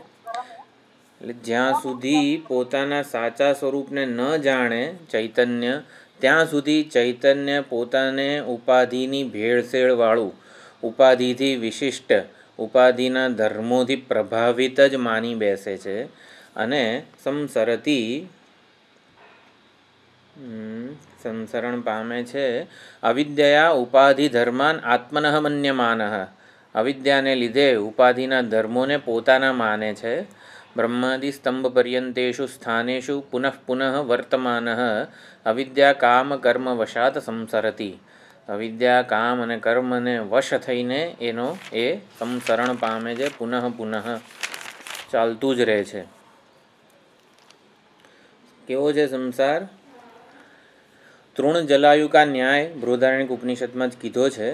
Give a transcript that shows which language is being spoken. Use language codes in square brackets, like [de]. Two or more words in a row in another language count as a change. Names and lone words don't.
[gu] એટલે જ્યાં સુધી પોતાના સાચા સ્વરૂપને ન જાણે ચૈતન્ય ત્યાં સુધી ચૈતન્ય પોતાને ઉપાધિની ભેળસેળવાળું ઉપાધિથી વિશિષ્ટ ઉપાધિના ધર્મોથી પ્રભાવિત જ માની બેસે છે અને સંસરણ પામે છે। [sa] અવિદ્યા ઉપાધિ ધર્માન આત્મનઃ મન્યમાનઃ [gu] અવિદ્યાને લીધે ઉપાધિના ધર્મોને પોતાના માને છે। [sa] ब्रह्मादि स्तंभ पर्यंतेषु स्थानेषु पुनः पुनः वर्तमानः अविद्या काम [gu] कर्म वशात संसरति अविद्या काम અને કર્મને વશ થઈને એનો એ સંસરણ પામે છે પુનઃ પુનઃ ચાલતું જ રહે છે। કેવો છે સંસાર? તૃણ જલાયુ કા ન્યાય બૃહદારણ્યક ઉપનિષદમાં જ કીધો છે।